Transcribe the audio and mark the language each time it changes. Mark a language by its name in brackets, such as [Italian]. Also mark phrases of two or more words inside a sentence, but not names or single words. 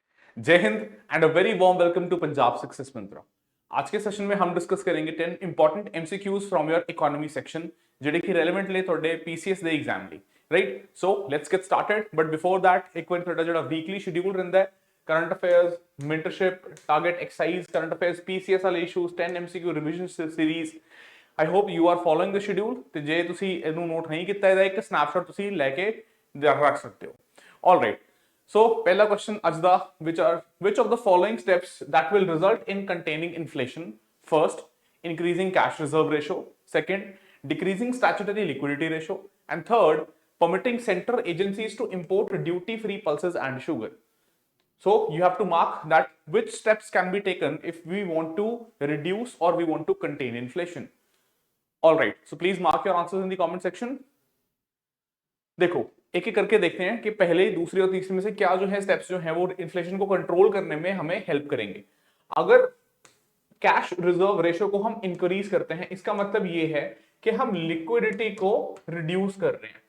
[Hindi] जय हिंद [English] and a very warm welcome to पंजाब सक्सेस मंत्रा। [Hindi] आज के सेशन में हम डिस्कस करेंगे [English] 10 important MCQs from your economy section [Punjabi] ਜਿਹੜੇ ਕਿ ਰੈਲੇਵੈਂਟ ਨੇ ਤੁਹਾਡੇ ਪੀਸੀਐਸ ਦੇ ਐਗਜ਼ਾਮ ਲਈ। [English] right, so let's get started. but before that [Punjabi] ਇੱਕ ਵਾਰ ਤੁਹਾਡਾ ਜਿਹੜਾ ਵੀਕਲੀ ਸ਼ਡਿਊਲ ਰਹਿੰਦਾ ਹੈ, [English] current affairs, [Punjabi] mentorship, [English] target exercise, current affairs, [Punjabi] PCS ਵਾਲੇ ਇਸ਼ੂਜ਼, 10 [English] MCQ revision series. I hope you are following the schedule [Punjabi] ਤੇ ਜੇ ਤੁਸੀਂ ਇਹਨੂੰ ਨੋਟ ਨਹੀਂ ਕੀਤਾ ਇਹਦਾ ਇੱਕ ਸਨੈਪਸ਼ਾਟ ਤੁਸੀਂ ਲੈ ਕੇ ਰੱਖ ਸਕਦੇ ਹੋ। [English] ਆਲਰਾਈਟ, so pehla question [Punjabi] ਅੱਜ ਦਾ [English] which of the following steps that will result in containing inflation? First, increasing cash reserve ratio. Second, decreasing statutory liquidity ratio. And third, permitting central agencies to import duty free pulses and sugar. So you have to mark that which steps can be taken if we want to reduce or we want to contain inflation. All right, so please mark your answers in the comment section. [Hindi] देखो एक एक करके देखते हैं कि पहले, दूसरी और तीसरी में से क्या जो है स्टेप्स जो है वो इन्फ्लेशन को कंट्रोल करने में हमें हेल्प करेंगे। अगर कैश रिजर्व रेशियो को हम इंक्रीज करते हैं, इसका मतलब ये है कि हम लिक्विडिटी को रिड्यूस कर रहे हैं।